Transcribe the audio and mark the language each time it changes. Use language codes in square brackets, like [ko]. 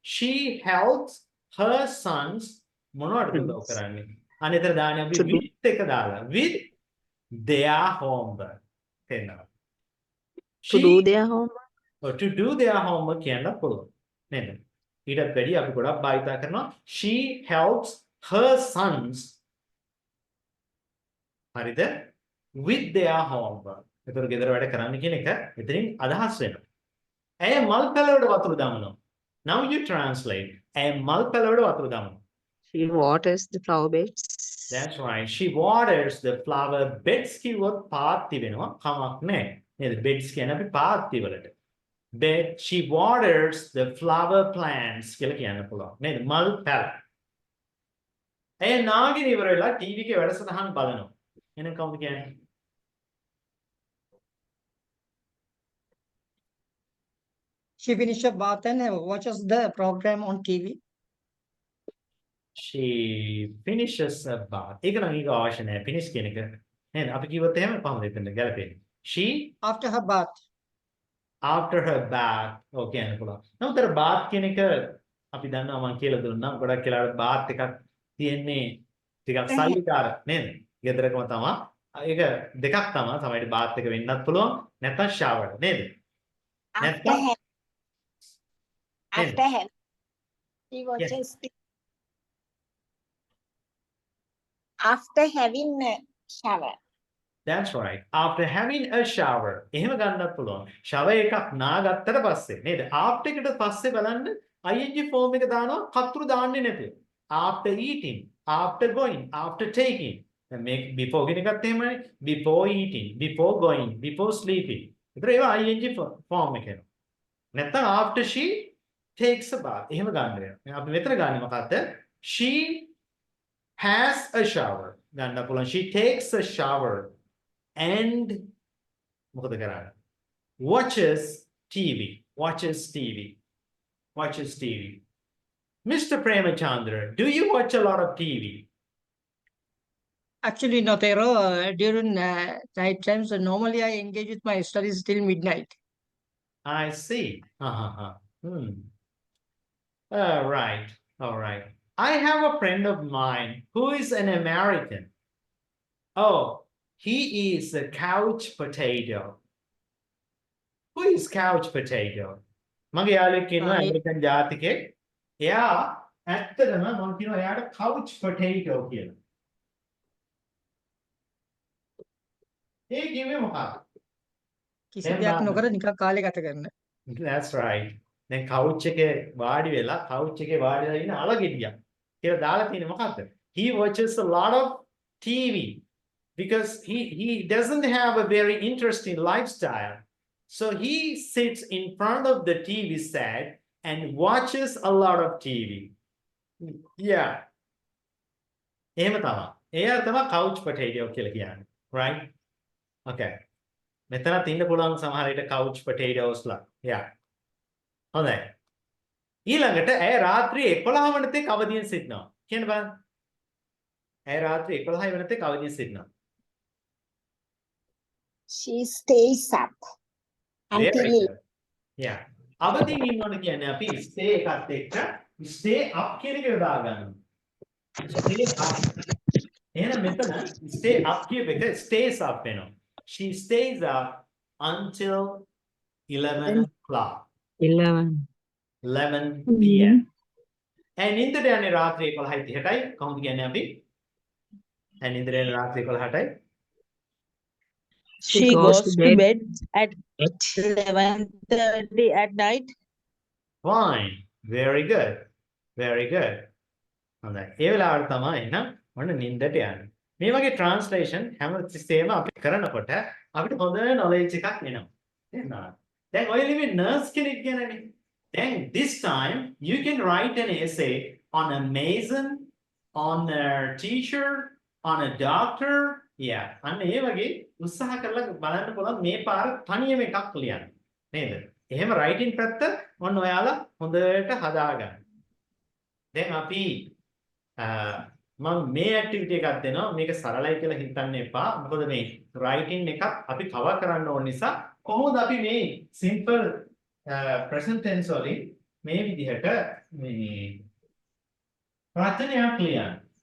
[en] She helps her sons [si] මොනවටද උදව් කරන්නේ? අනේතර දාන්නේ අපි with එක දාලා [en] with their homework. [si] තේරෙනවද? [en] To do their homework. to do their homework [si] කියන්න පුළුවන්. නේද? ඊටත් වැඩි අපි ගොඩක් භාවිතා කරනවා [en] she helps her sons. [si] හරිද? [en] with their homework. [si] ඒතර ගෙදර වැඩ කරන්න කියන එක එතනින් අදහස් වෙනවා. ඇය මල් පැලවලට වතුර දානවා. [en] Now you translate. [si] ඇය මල් පැලවලට වතුර දානවා. [en] She waters the flower beds. That's right. She waters the flower beds [si] කිව්වොත් පාත්ති වෙනවා. කමක් නැහැ. නේද? beds කියන්නේ අපි පාත්ති වලට. [en] Bed, she waters the flower plants කියලා කියන්න පුළුවන්. [si] නේද? මල් පැල. ඇය නාගෙන ඉවර වෙලා ටීවී එකේ වැඩසටහන් බලනවා. එහෙනම් කවුද කියන්නේ? [en] She finishes her bath and watches the program on TV. She finishes a bath. [si] ඒක නම් ඊග අවශ්‍ය නැහැ. finish කියන එක. නේද? අපි කිව්වොත් එහෙම කොහොමද එතන ගැලපෙන්නේ? [en] She After her bath. after her bath. [si] ඔව් කියන්න පුළුවන්. නමුත් අර bath කියන එක අපි දන්නවා මම කියලා දුන්නා. ගොඩක් වෙලාවට bath එකක් තියෙන්නේ ටිකක් සල්ලිකාර නේද? ගෙදරකම තමයි. ඒක දෙකක් තමයි. සමහරවිට bath එක වෙන්නත් පුළුවන්. නැත්නම් shower නේද? නැත්නම් [en] After having, she watches after having a shower. That's right. After having a shower. [si] එහෙම ගන්නත් පුළුවන්. shower එකක් නාගත්තට පස්සේ නේද? after එකට පස්සේ බලන්න ing form එක දානවා කතුරු දාන්නේ නැතුව. [en] After eating, after going, after taking. [si] දැන් මේ before කියන එකත් එහෙමනේ. [en] Before eating, before going, before sleeping. [si] ඒතර ඒවා ing form එක එනවා. නැත්නම් [en] after she takes a bath. [si] එහෙම ගන්න වෙනවා. අපි මෙතන ගන්නේ මොකද්ද? She [en] has a shower. [si] ගන්න පුළුවන්. [en] She takes a shower and [si] මොකද කරන්නේ? [en] Watches TV. Watches TV. Watches TV. Mr. Premachandra, do you watch a lot of TV? Actually, no, Tero. During night times, normally I engage with my studies till midnight. I see. Hmm. All right. All right. I have a friend of mine who is an American. Oh, he is a couch potato. Who is couch potato? [si] මගේ යාළුවෙක් ඉන්නවා American ජාතිකයෙක්. එයා ඇත්තටම මම කියනවා එයාට couch potato කියලා. ඒ කිව්වේ මොකක්ද? කිසි දෙයක් නොකර නිකන් කාලය ගත කරන. [en] That's right. [si] දැන් couch එකේ වාඩි වෙලා couch එකේ වාඩි වෙලා ඉන්න අලගෙඩියක් කියලා දාලා තියෙන්නේ මොකක්ද? [en] He watches a lot of TV because he doesn't have a very interesting lifestyle. So he sits in front of the TV set and watches a lot of TV. Yeah. [si] එහෙම තමයි. එයා තමයි couch potato කියලා කියන්නේ. [en] Right? Okay. [si] මෙතනත් ඉන්න පුළුවන් සමහර විට couch potatoesලා. [en] Yeah. [si] හොඳයි. ඊළඟට ඇය රාත්‍රී 11 වෙනිතෙක් අවදියෙන් සිටිනවා. කියන්න බලන්න. ඇය රාත්‍රී 11 වෙනිතෙක් අවදියෙන් සිටිනවා. [en] She stays up until Very good. Yeah. [si] අවදියෙන් ඉන්නවනේ කියන්නේ අපි stay එකත් එක්ක stay up කියන එක යොදා ගන්නවා. [en] Stay up. [si] එහෙනම් මෙතන stay up කියප එක stays up වෙනවා. [en] She stays up until 11 o'clock. 11 p.m. [si] And නින්දට යන්නේ රාත්‍රී 11:30ටයි. කොහොමද කියන්නේ අපි? and නින්දට යන්නේ රාත්‍රී 11:00ටයි. [en] She goes to bed at 11:30 at night. Fine. Very good. Very good. [si] හොඳයි. ඒ වෙලාවට තමයි එහෙනම් ඔන්න නින්දට යන්නේ. මේ වගේ translation හැම තිස්සෙම අපි කරනකොට අපිට හොඳ knowledge එකක් එනවා. තේරුණාද? දැන් ඔය ලිවි nurse කෙනෙක් ගැනනේ. [en] Then this time you can write an essay on a mason, on a teacher, on a doctor. Yeah. [si] අන්න ඒ වගේ උත්සාහ කරලා බලන්න පුළුවන් මේ පාර තනියම එකක් ලියන්න. නේද? එහෙම writing පැත්ත ඔන්න ඔයාලා හොඳට හදාගන්න. දැන් අපි මම මේ ඇක්ටිවිටි එකක් දෙනවා. මේක සරලයි කියලා හිතන්න එපා. මොකද මේ writing එකක් අපි කවර් කරන්න ඕන නිසා කොහොමද අපි මේ simple present tense වලින් මේ විදිහට මේ රචනයක් ලියන්න.